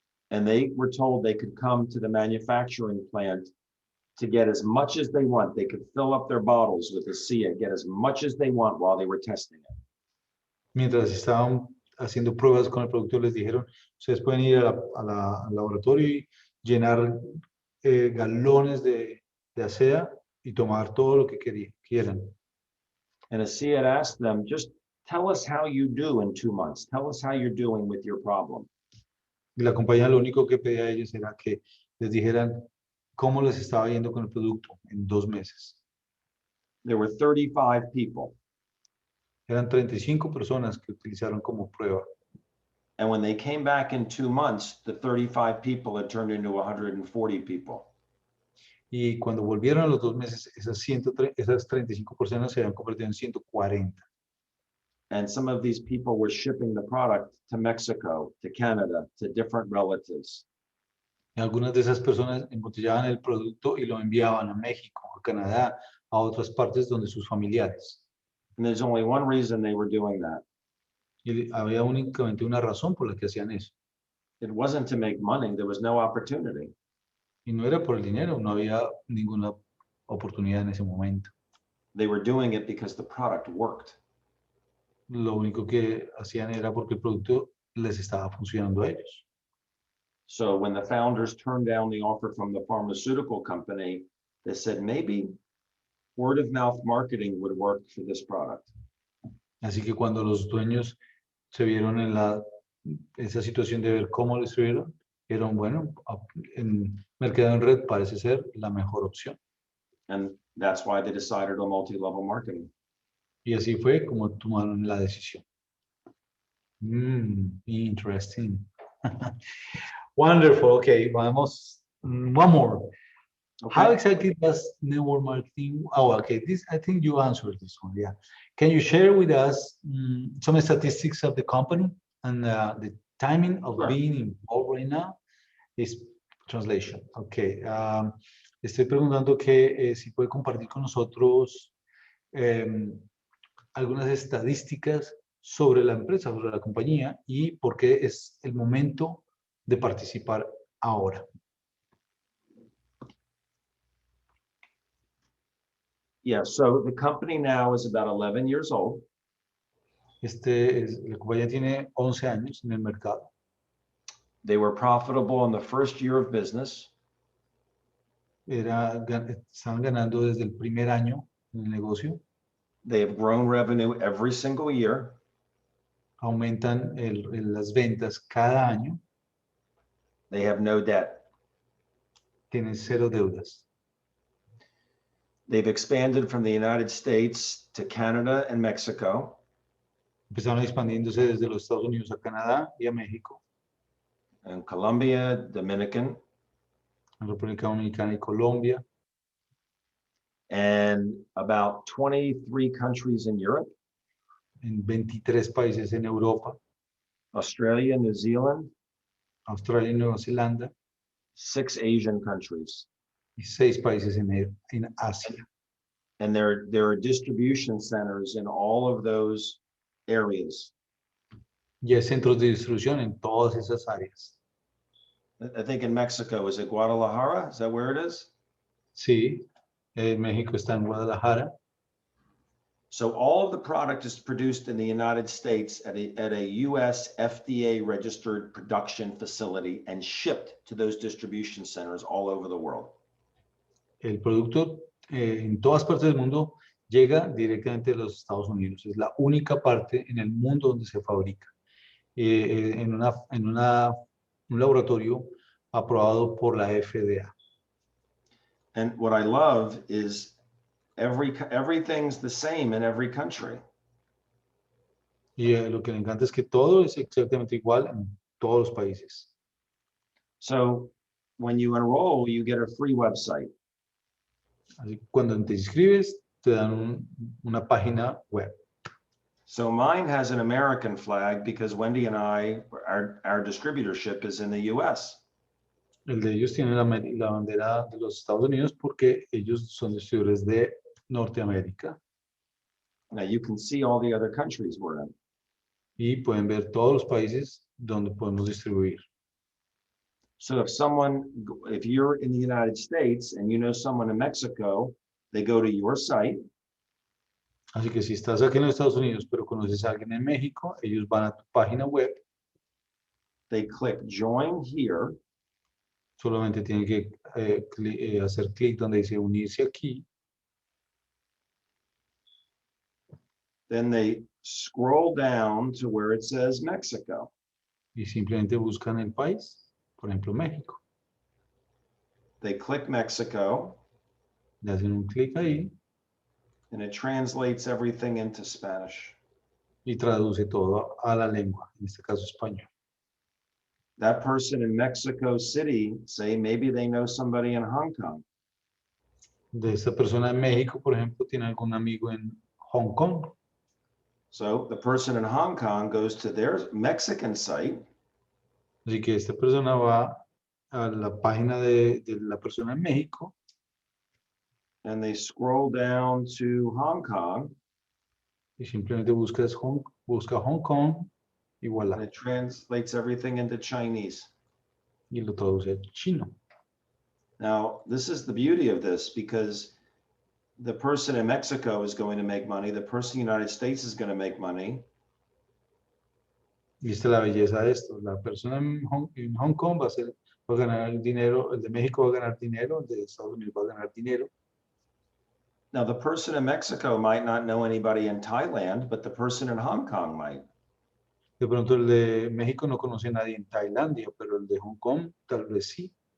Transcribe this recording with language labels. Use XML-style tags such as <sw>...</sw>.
<en>And they were told they could come to the manufacturing plant to get as much as they want. They could fill up their bottles with Asea, get as much as they want while they were testing it.</en> <es>Mientras estaban haciendo pruebas con el producto, les dijeron, ustedes pueden ir al laboratorio y llenar galones de Asea y tomar todo lo que quieran.</es> <en>And Asea had asked them, just tell us how you do in 2 months. Tell us how you're doing with your problem.</en> <es>Y la compañía lo único que pedía a ellos era que les dijeran cómo les estaba yendo con el producto en 2 meses.</es> <en>There were 35 people.</en> <es>Eran 35 personas que utilizaron como prueba.</es> <en>And when they came back in 2 months, the 35 people had turned into 140 people.</en> <es>Y cuando volvieron a los 2 meses, esas 35 personas se habían convertido en 140.</es> <en>And some of these people were shipping the product to Mexico, to Canada, to different relatives.</en> <es>Y algunas de esas personas embotellaban el producto y lo enviaban a México, a Canadá, a otras partes donde sus familiares.</es> <en>And there's only one reason they were doing that.</en> <es>Y había únicamente una razón por la que hacían eso.</es> <en>It wasn't to make money. There was no opportunity.</en> <es>Y no era por el dinero, no había ninguna oportunidad en ese momento.</es> <en>They were doing it because the product worked.</en> <es>Lo único que hacían era porque el producto les estaba funcionando a ellos.</es> <en>So when the founders turned down the offer from the pharmaceutical company, they said maybe word of mouth marketing would work for this product.</en> <es>Así que cuando los dueños se vieron en esa situación de ver cómo lo distribuyeron, dijeron, bueno, en mercado en red parece ser la mejor opción.</es> <en>And that's why they decided on multi-level marketing.</en> <es>Y así fue como tomaron la decisión.</es> <en>Interesting. Wonderful. Okay,</en> <es>vamos.</es> <en>One more. Okay. How exactly does network marketing? Oh, okay. I think you answered this one. Yeah. Can you share with us some statistics of the company and the timing of Sure. being involved right now? Is translation. Okay.</en> <es>Estoy preguntando que si puede compartir con nosotros algunas estadísticas sobre la empresa, sobre la compañía y por qué es el momento de participar ahora.</es> <en>Yeah, so the company now is about 11 years old.</en> <es>La compañía tiene 11 años en el mercado.</es> <en>They were profitable in the first year of business.</en> <es>estaban ganando desde el primer año en el negocio.</es> <en>They have grown revenue every single year.</en> <es>Aumentan las ventas cada año.</es> <en>They have no debt.</en> <es>Tienen 0 deudas.</es> <en>They've expanded from the United States to Canada and Mexico.</en> <es>Empezaron expandiéndose desde los Estados Unidos a Canadá y a México,</es> <en>And Colombia, Dominican,</en> <es>en República Dominicana y Colombia,</es> <en>and about 23 countries in Europe,</en> <es>en 23 países en Europa,</es> <en>Australia, New Zealand,</en> <es>Australia y Nueva Zelanda,</es> <en>6 Asian countries.</en> <es>y 6 países en Asia.</es> <en>And there are distribution centers in all of those areas.</en> <es>Y hay centros de distribución en todas esas áreas.</es> <en>I think in Mexico, is it Guadalajara? Is that where it is?</en> <es>Sí, México está en Guadalajara.</es> <en>So all of the product is produced in the United States at a US FDA registered production facility and shipped to those distribution centers all over the world.</en> <es>El producto en todas partes del mundo llega directamente de los Estados Unidos. Es la única parte en el mundo donde se fabrica. En un laboratorio aprobado por la FDA.</es> <en>And what I love is everything's the same in every country.</en> <es>Y lo que me encanta es que todo es exactamente igual en todos los países.</es> <en>So when you enroll, you get a free website.</en> <es>Así que cuando te inscribes, te dan una página web.</es> <en>So mine has an American flag because Wendy and I, our distributorship is in the US.</en> <es>El de ellos tiene la bandera de los Estados Unidos porque ellos son distribuidores de Norteamérica.</es> <en>Now you can see all the other countries we're in.</en> <es>Y pueden ver todos los países donde podemos distribuir.</es> <en>So if you're in the United States and you know someone in Mexico, they go to your site.</en> <es>Así que si estás aquí en los Estados Unidos, pero conoces a alguien en México, ellos van a tu página web.</es> <en>They click join here.</en> <es>Solamente tienen que hacer clic donde dice unirse aquí.</es> <en>Then they scroll down to where it says Mexico.</en> <es>Y simplemente buscan el país, por ejemplo, México.</es> <en>They click Mexico.</en> <es>Le hacen un clic ahí.</es> <en>And it translates everything into Spanish.</en> <es>Y traduce todo a la lengua, en este caso español.</es> <en>That person in Mexico City, say maybe they know somebody in Hong Kong.</en> <es>De esta persona en México, por ejemplo, tiene algún amigo en Hong Kong.</es> <en>So the person in Hong Kong goes to their Mexican site.</en> <es>Así que esta persona va a la página de la persona en México.</es> <en>And they scroll down to Hong Kong.</en> <es>Y simplemente busca Hong Kong y</es> <en>And</en> <fr>voilà.</fr> <en>it translates everything into Chinese.</en> <es>Y lo traduce al chino.</es> <en>Now, this is the beauty of this because the person in Mexico is going to make money. The person in the United States is going to make money.</en> <es>Y esta es la belleza de esto. La persona en Hong Kong va a ganar el dinero, el de México va a ganar dinero, el de Estados Unidos va a ganar dinero.</es> <en>Now, the person in Mexico might not know anybody in Thailand, but the person in Hong Kong might.</en> <es>De pronto el de México no conoce a nadie en Tailandia, pero el de Hong Kong tal vez sí.</es>